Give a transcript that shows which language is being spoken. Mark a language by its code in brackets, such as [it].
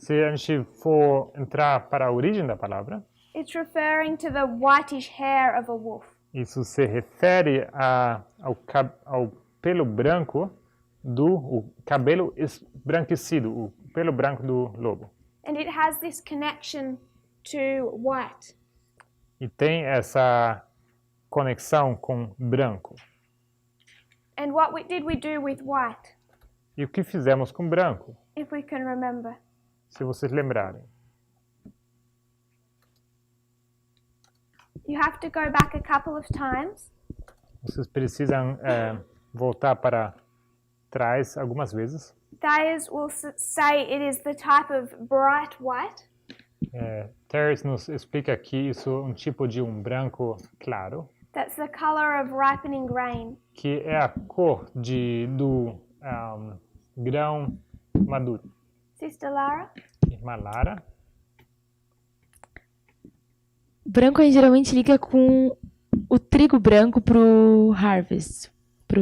[pt] Se a gente for entrar para a origem da palavra, [en] it's referring to the whitish hair of a wolf. [pt] isso se refere ao pelo branco o cabelo esbranquecido, o pelo branco do lobo. [en] And it has this connection to white. [pt] E tem essa conexão com branco. [en] And what did we do with white, [pt] E o que fizemos com branco, [en] if we can remember? [pt] se vocês lembrarem? [en] You have to go back a couple of times. [pt] Vocês precisam voltar para trás algumas vezes. [en] Thayers will say it is the type of bright white. [pt] Tess nos explica que isso é um tipo de branco claro, [en] That's the color of ripening grain. [pt] que é a cor do grão maduro. [en] Sister Lara? [pt] Irmã Lara. Branco a gente geralmente liga com o trigo branco pro harvest, pra